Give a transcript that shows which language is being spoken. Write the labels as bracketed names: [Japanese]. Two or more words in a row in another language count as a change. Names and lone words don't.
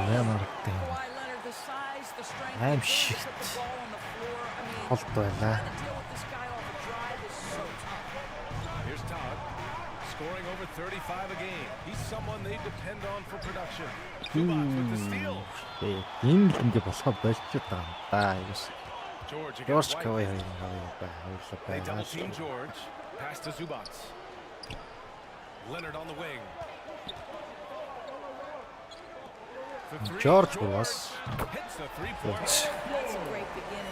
[English] Leonard. Kawhi Leonard, the size, the strength, I'm the shit. put the ball on the floor. I mean, Hold trying to deal with this guy off a drive is so tough. Here's Todd, scoring over 35 a game. He's someone they depend on for production. Zubac with the steal. [Mongolian] Энэ л ингэ болохоо болчиход байгаа юм да. [English] George George against White. Kawaii They double team George. Pass to Zubac. Leonard on the wing. For three, George was hits the three-pointer. That's a great beginning.